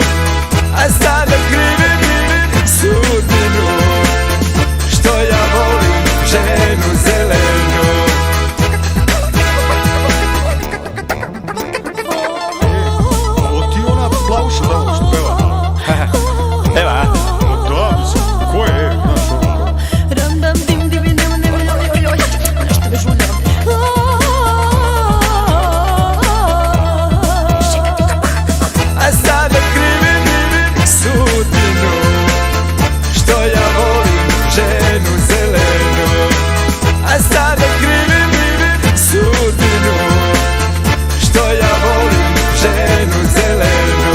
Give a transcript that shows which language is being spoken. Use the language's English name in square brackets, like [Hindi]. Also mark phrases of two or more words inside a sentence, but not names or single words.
[Serbian] A sada krivim sudbinu, što ja volim ženu zelenu. Ovo ti ona plavuša da što peva? Eva, Da, mislim, ko je, znaš ono? Ram dam dim dim dim dim dim, nešto me žulja. a sada krivim sudbinu, što ja volim ženu zelenu. A sada krivim sudbinu, što ja volim ženu zelenu.